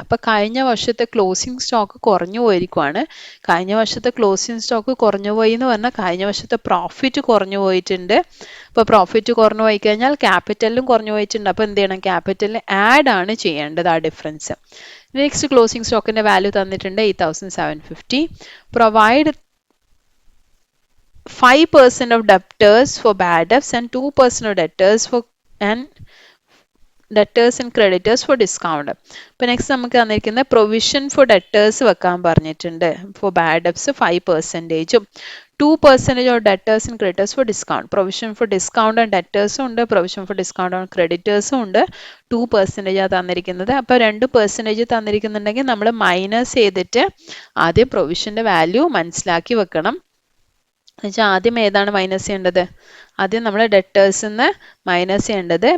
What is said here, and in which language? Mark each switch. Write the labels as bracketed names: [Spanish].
[Malayalam] അപ്പോൾ കഴിഞ്ഞ വർഷത്തെ ക്ലോസിംഗ് സ്റ്റോക്ക് കുറഞ്ഞു പോയിരിക്കുവാണ്. കഴിഞ്ഞ വർഷത്തെ ക്ലോസിംഗ് സ്റ്റോക്ക് കുറഞ്ഞു പോയി എന്ന് പറഞ്ഞാൽ കഴിഞ്ഞ വർഷത്തെ പ്രോഫിറ്റ് കുറഞ്ഞു പോയിട്ടുണ്ട്. അപ്പോൾ പ്രോഫിറ്റ് കുറഞ്ഞു പോയി കഴിഞ്ഞാൽ ക്യാപിറ്റലിലും കുറഞ്ഞു പോയിട്ടുണ്ട്. അപ്പോൾ എന്ത് ചെയ്യണം? ക്യാപിറ്റലിൽ ആഡ് ആണ് ചെയ്യേണ്ടത് ആ ഡിഫറൻസ്. നെക്സ്റ്റ് ക്ലോസിംഗ് സ്റ്റോക്കിന്റെ വാല്യൂ തന്നിട്ടുണ്ട് 8750. [English] Provide 5% of debtors for bad debts and 2% of debtors and creditors for discount. [Malayalam] അപ്പോൾ നെക്സ്റ്റ് നമുക്ക് തന്നിരിക്കുന്ന പ്രൊവിഷൻ ഫോർ ഡെറ്റേഴ്സ് വെക്കാൻ പറഞ്ഞിട്ടുണ്ട്. [English] For bad debts 5%, 2% of debtors and creditors for discount. Provision for discount and ഡെറ്റേഴ്സും ഉണ്ട്, provision for discount and ക്രെഡിറ്റേഴ്സും ഉണ്ട്. [Malayalam] 2% ആണ് തന്നിരിക്കുന്നത്. അപ്പോൾ 2% തന്നിരിക്കുന്നുണ്ടെങ്കിൽ നമ്മൾ മൈനസ് ചെയ്തിട്ട് ആദ്യം പ്രൊവിഷന്റെ വാല്യൂ മനസ്സിലാക്കി വെക്കണം. എന്നുവെച്ചാൽ ആദ്യം ഏതാണ് മൈനസ് ചെയ്യേണ്ടത്? ആദ്യം നമ്മൾ ഡെറ്റേഴ്സിന്ന് മൈനസ് ചെയ്യേണ്ടത്.